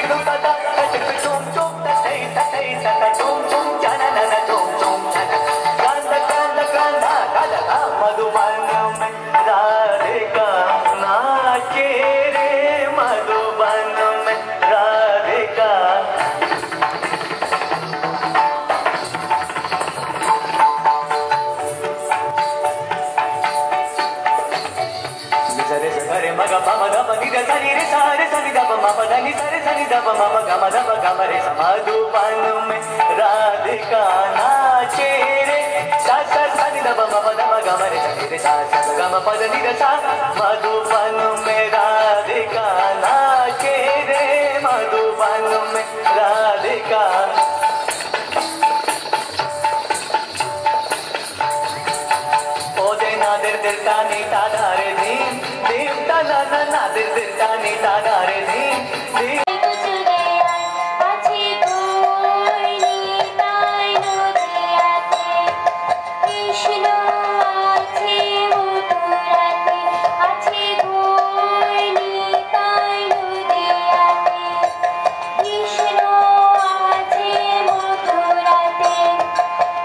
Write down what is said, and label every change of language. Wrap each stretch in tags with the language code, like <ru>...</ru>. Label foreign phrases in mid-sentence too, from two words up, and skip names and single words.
<hi>तुम ताता तिरगिट तुम ततई ततई तता तुम जाना ना तुम जाना कांदा कांदा कांदा कांदा मधुबन में राधिका नाचे रे मधुबन में राधिका सरे सरे मग पम ग प नि द सनि रे सारे सनि द प म प ध नि सरे सनि द प म प ग म ध प ग म रे स मधुबन में राधिका नाचे रे सा सा सनि द प म प ध प ग म रे सनि रे सा सा ग म प ध नि द सा मधुबन में राधिका नाचे रे मधुबन में राधिका ओदे नादिर दिलता नीता धारे धीम देवता ना नादिर दिलता नीता धारे धीम धीम</hi> <bn>আছে গৌরী তাই নদিয়াতে কৃষ্ণ আছে মথুরাতে আছে গৌরী তাই নদিয়াতে কৃষ্ণ আছে মথুরাতে</bn>